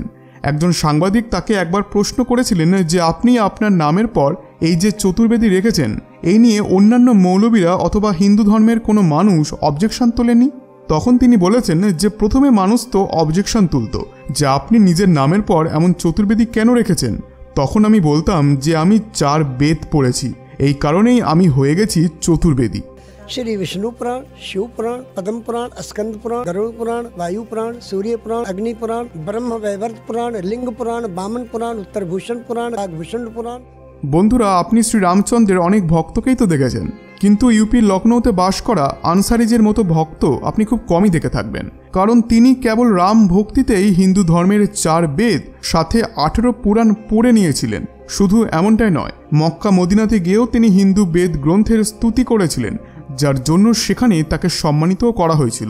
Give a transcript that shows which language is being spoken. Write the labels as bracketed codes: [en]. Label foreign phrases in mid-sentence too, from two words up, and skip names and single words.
[bn] একজন সাংবাদিক তাকে একবার প্রশ্ন করেছিলেন যে আপনি আপনার নামের পর এই যে চতুর্বেদী রেখেছেন এই নিয়ে অন্যান্য মৌলবীরা অথবা হিন্দু ধর্মের কোনো মানুষ অবজেকশন তোলেনি? তখন তিনি বলেছেন যে প্রথমে মানুষ তো অবজেকশন তুলত যে আপনি নিজের নামের পর এমন চতুর্বেদী কেন রেখেছেন। তখন আমি বলতাম যে আমি 4 বেদ পড়েছি, এই কারণেই আমি হয়ে গেছি চতুর্বেদী। [hi] श्री विष्णु पुराण, शिव पुराण, पद्म पुराण, स्कंद पुराण, गरुड़ पुराण, वायु पुराण, सूर्य पुराण, अग्नि पुराण, ब्रह्म वैवर्त पुराण, लिंग पुराण, वामन पुराण, उत्तरभूषण पुराण, नागभूषण पुराण। [bn] বন্ধুরা, আপনি শ্রী রামচন্দ্রের অনেক ভক্তকেই তো দেখেছেন, কিন্তু ইউপির লখনৌতে বাস করা আনসারিজের মতো ভক্ত আপনি খুব কমই দেখে থাকবেন। কারণ তিনি কেবল রাম ভক্তিতেই হিন্দু ধর্মের 4 বেদ সাথে 18 পুরাণ পড়ে নিয়েছিলেন। শুধু এমনটাই নয়, মক্কা মদিনাতে গিয়েও তিনি হিন্দু বেদ গ্রন্থের স্তুতি করেছিলেন, যার জন্য সেখানে তাকে সম্মানিতও করা হয়েছিল।